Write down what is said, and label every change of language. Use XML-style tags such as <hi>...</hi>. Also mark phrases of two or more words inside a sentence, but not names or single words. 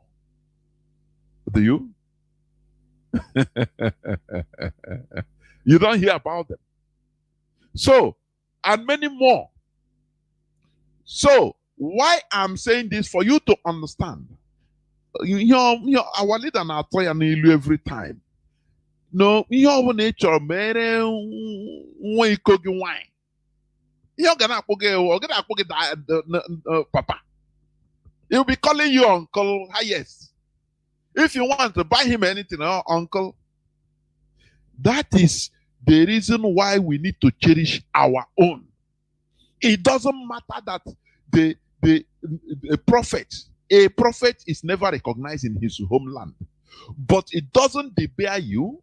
<en>Do you? You don't hear about them. So, and many more. So, why I'm saying this for you to understand. Our leader</en> <ig>na atọ n'ilu</ig> <en>every time. No,</en> <ig>ihe ọbụla ị chọrọ mere nwa iko gị nwanyị. Ihe ọ ga na-akpọ gị papa.</ig> <en>He'll be calling you uncle, highest. If you want to buy him anything, uncle. That is the reason why we need to cherish our own. It doesn't matter that a prophet is never recognized in his homeland, but it doesn't debar you.</en>